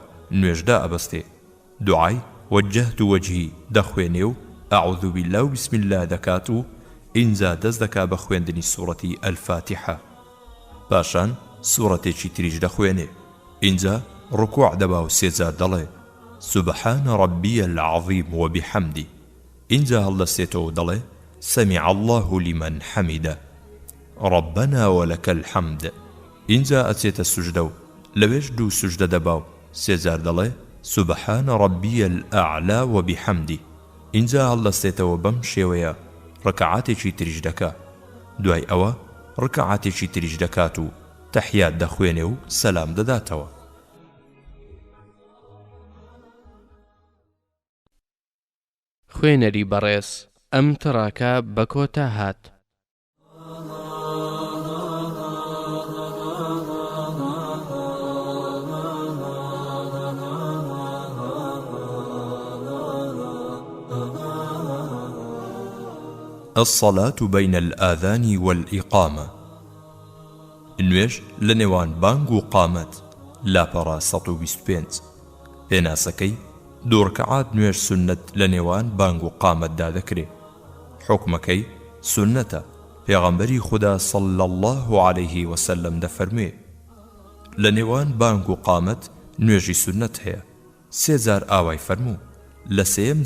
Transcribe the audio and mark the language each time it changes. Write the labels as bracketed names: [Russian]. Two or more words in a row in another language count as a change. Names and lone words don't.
[Central Kurdish] نوێژدا ئەبەستێ دوعای [Arabic] وجهت وجهی [Central Kurdish] دەخوێنێ و [Arabic] ئەعوذ بالله [Central Kurdish] و بسم الله دەکات و اینجا دەست دەکا بە خوێندنی سوورەتی ئەلفاتیحە پاشان سوورەتێکی تریش دەخوێنێ اینجا ڕکوع دەبا و 3 جار دەڵێ [Arabic] سبحان ربي العظيم [Central Kurdish] وبحمده اینجا هەڵدەستێتەوە و دەڵێ [Arabic] سمع الله لمن حمده ربنا ولك الحمد [Central Kurdish] اینجا ئەچێتە سوژدە و لەوێش 2 سوژدە دەبا و 3 جار دەڵێ [Arabic] سبحان ربي الأعلى وبحمده [Central Kurdish] اینجا هەڵدەستێتەوە بەم شێوەیە ڕەکەعاتێکی تریش دەکا دوای ئەوە ڕەکەعاتێکی تریش دەکات و تەحیات دەخوێنێ و سەلام دەداتەوە خوێنەری بەڕێز ئەم تڕاکە بە کۆتا هات [Arabic] الصلاة بين الآذان والإقامة [Central Kurdish] نوێژ لە نێوان بانگ و قامەت لاپەڕا 125 پێناسەکەی 2 ڕەکەعات نوێژ سونەت لە نێوان بانگ و قامەتدا دەکرێت حکمەکەی سونەتە پێغەمبەری خوددا [Arabic] صلی الله عليه وسلم [Central Kurdish] دەفەرموێ لە نێوان بانگ و قامەت نوێژی سونەت هەیە 3 جار ئاوای فەرموو لە 3ەم